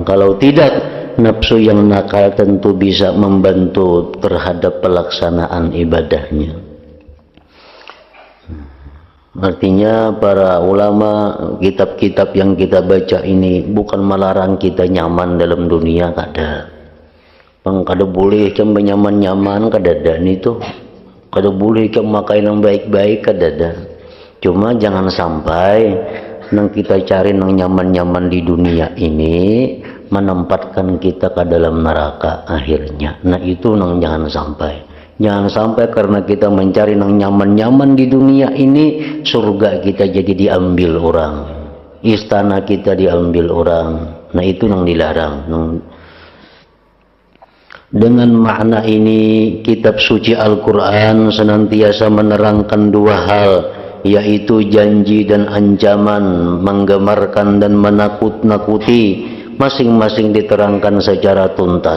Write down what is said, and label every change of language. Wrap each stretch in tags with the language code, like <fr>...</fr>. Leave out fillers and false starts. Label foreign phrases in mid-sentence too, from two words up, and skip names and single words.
<id>Kalau tidak, nafsu yang nakal tentu bisa membantu terhadap pelaksanaan ibadahnya. Artinya para ulama, kitab-kitab yang kita baca ini bukan melarang kita nyaman dalam dunia,</id> <bjn>kada. Kada boleh kem nyaman-nyaman, kadada itu. Kada boleh kem makan yang baik-baik, kadada.</bjn> <id>Cuma jangan sampai nang kita cari nang nyaman-nyaman di dunia ini menempatkan kita ke dalam neraka akhirnya. Nah, itu nang jangan sampai. Jangan sampai karena kita mencari nang nyaman-nyaman di dunia ini, surga kita jadi diambil orang, istana kita diambil orang. Nah, itu nang dilarang. Dengan makna ini, kitab suci Al-Quran senantiasa menerangkan dua hal, yaitu janji dan ancaman, menggemarkan dan menakut-nakuti, masing-masing diterangkan secara tuntas.</id>